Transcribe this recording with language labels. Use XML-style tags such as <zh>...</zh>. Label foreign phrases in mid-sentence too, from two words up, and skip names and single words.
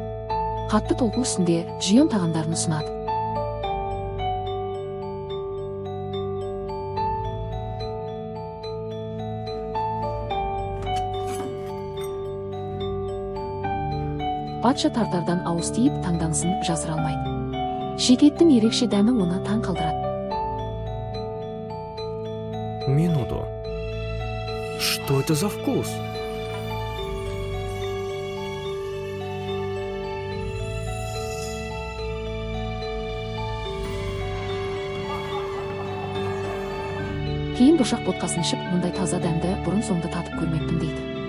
<kk>Қатты толқу үстінде Джион тағамдарын ұсынады. Патша тартардан ауыз тиіп, таңданысын жасыра алмайды. Шекеттің ерекше дәмі оны таң қалдырады.</kk> <ru>Минуту. Что это за вкус?</ru> <kk>Кейін бұршақ ботқасын ішіп, мұндай таза дәмді бұрын соңды татып көрмеппін дейді.</kk>